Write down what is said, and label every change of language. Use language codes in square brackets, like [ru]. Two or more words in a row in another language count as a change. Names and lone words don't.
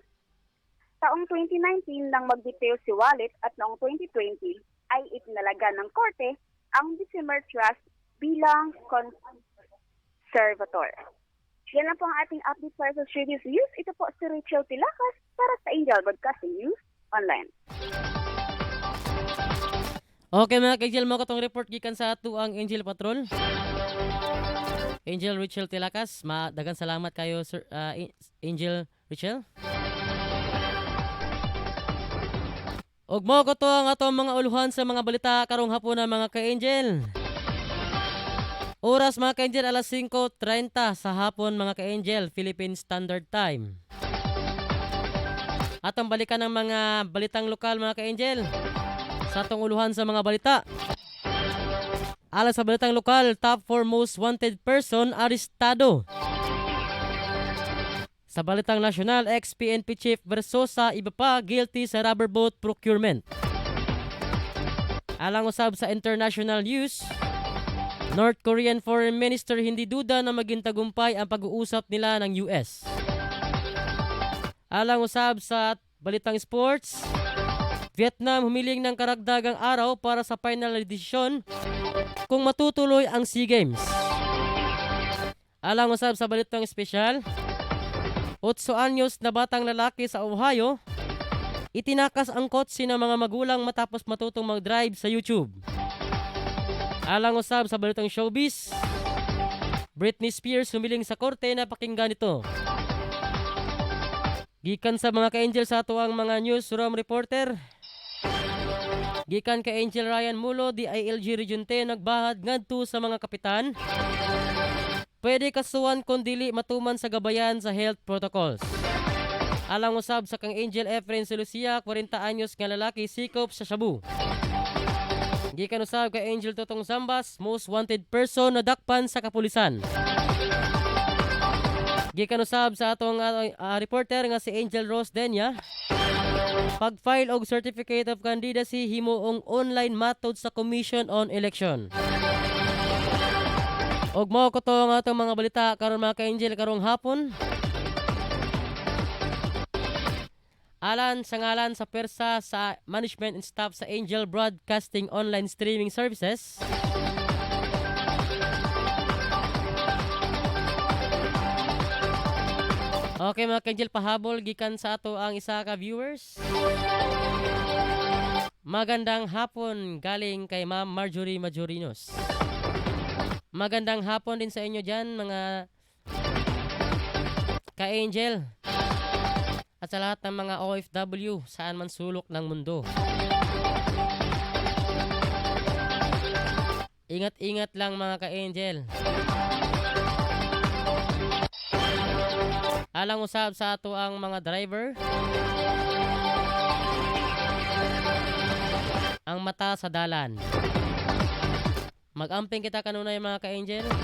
[tl] Taong 2019 nang magbitiw si Wallet at noong 2020 ay itinalaga ng korte ang December Trust bilang conservator. Yan lang po ang ating update para sa Showbiz News. Ito po si Rachel Tilakas para sa Angel Broadcasting News Online. [ceb] Okay mga ka-angel, mo katong report gikan sa ato ang Angel Patrol. Angel Rachel Tilakas, daghang salamat kayo Sir Angel Rachel. Og mo ko to ang atong mga uluhan sa mga balita karong hapon na mga ka-angel. Oras mga ka-angel, alas 5:30 sa hapon mga ka-angel, [en] Philippine Standard Time. [ceb] Atong balikan ng mga balitang lokal mga ka-angel. Sa atong uluhan sa mga balita. Alang sa balitang lokal, [en] top 4 most wanted person arestado. [tl] Sa balitang nasyonal, ex-PNP Chief Versosa iba pa guilty sa [en] rubber boat procurement. [ceb] Alang usab sa [en] international news, [tl] North Korean Foreign Minister hindi duda na maging tagumpay ang pag-uusap nila ng US. [ceb] Alang usab sa [tl] balitang sports, Vietnam humiling ng karagdagang araw para sa final decision kung matutuloy ang SEA Games. [ceb] Alang usab sa [tl] balitang espesyal, 8 anyos na batang lalaki sa Ohio, itinakas ang kotse ng mga magulang matapos matutong mag-drive sa YouTube. [ceb] Alang usab sa [tl] balitang showbiz, Britney Spears humiling sa korte na pakinggan ito. [ceb] Gikan sa mga ka-angel sa ato ang mga [en] newsroom reporter, [ceb] gikan kay Angel Ryan Mulo, DILG Region 10 nagbahad ngadto sa mga kapitan. Pwede kasuhan kung dili matuman sa gabayan sa [en] health protocols. [ceb] Alang usab sa kang Angel Efren Lucia, 40 anyos nga lalaki sikop sa Shabu. Gikan usab kay Angel Totong Zambas, [en] most wanted person [ceb] na dakpan sa kapulisan. Gikan usab sa atong reporter nga si Angel Rose Denya, pag-file og [en] certificate of candidacy [ceb] himuong [en] online method [ceb] sa Commission on Election. Og mao ko to nga atong mga balita karon mga ka-angel karong hapon. Alan sa ngalan sa persa sa [en] management and staff [ceb] sa Angel Broadcasting Online Streaming Services, okay mga ka-angel, pahabol gikan sa ato ang isa ka viewers. [tl] Magandang hapon galing kay Ma'am Marjorie Majorinos. Magandang hapon din sa inyo dyan, mga ka-angel. At sa lahat ng mga OFW, saan man sulok ng mundo. Ingat-ingat lang mga ka-angel. [ceb] Alang usab sa ato ang mga driver, ang mata sa dalan. Mag-amping kita kanunay mga ka-angel.